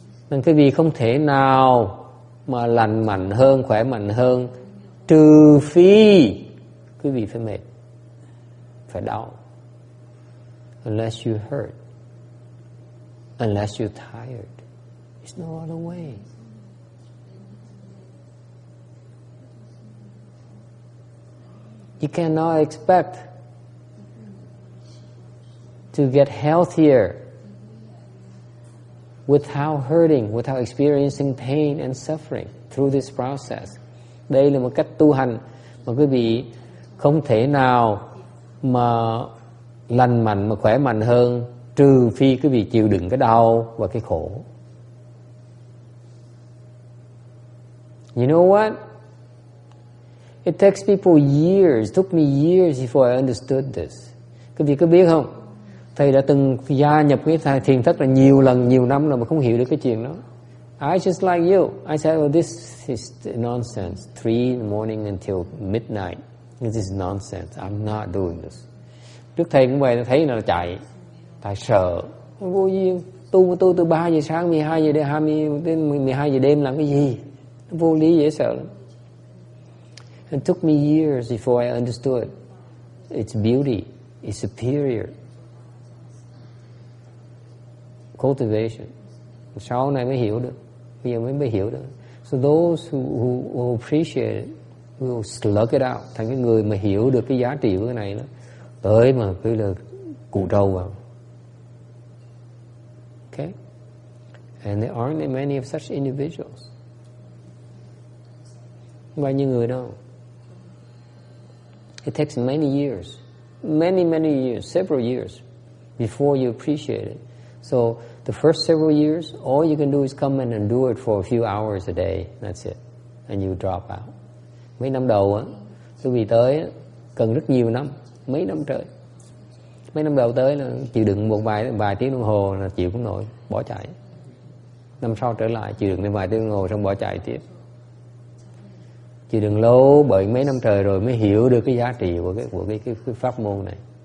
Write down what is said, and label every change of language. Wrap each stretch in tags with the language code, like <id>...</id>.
<vi>Nên quý vị không thể nào mà lành mạnh hơn, khỏe mạnh hơn, trừ phi quý vị phải mệt, phải đau.</vi> <en>Unless you hurt, unless you're tired, there's no other way. You cannot expect to get healthier without hurting, without experiencing pain and suffering through this process.</en> <vi>Đây là một cách tu hành mà quý vị không thể nào mà lành mạnh, mà khỏe mạnh hơn, trừ phi quý vị chịu đựng cái đau và cái khổ.</vi> <en>You know what? It takes people years, it took me years before I understood this.</en> <vi>Quý vị có biết không? Thầy đã từng gia nhập cái thiền thất là nhiều lần, nhiều năm rồi mà không hiểu được cái chuyện đó.</vi> <en>I just like you. I said, oh, this is nonsense. 3 in the morning until midnight. This is nonsense. I'm not doing this.</en> <vi>Trước thầy cũng vậy, thấy là chạy. Tại sợ. Vô duyên. Tu từ 3 giờ sáng, 12 giờ đêm, đến 12 giờ đêm làm cái gì? Vô lý dễ sợ lắm.</vi> <en>It took me years before I understood its beauty, its superior cultivation.</en> <vi>Sau này mới hiểu được.</vi> <en>Bây giờ mới hiểu được. So those who appreciate it will slug it out.</en> <vi>Thành cái người mà hiểu được cái giá trị của cái này đó, tới mà cứ là cụ trâu vào.</vi> <en>Okay? And there aren't many of such individuals.</en> <vi>Không bao nhiêu người đâu.</vi> <en>It takes many years, many years, several years before you appreciate it. So the first several years, all you can do is come in and do it for a few hours a day. That's it. And you drop out.</en> <vi>Mấy năm đầu á, tôi vì tới á, cần rất nhiều năm, mấy năm trời. Mấy năm đầu tới là chịu đựng một vài tiếng đồng hồ là chịu không nổi, bỏ chạy. Năm sau trở lại chịu đựng thêm vài tiếng đồng hồ xong bỏ chạy tiếp. Chịu đựng lâu bởi mấy năm trời rồi mới hiểu được cái giá trị của cái pháp môn này.</vi>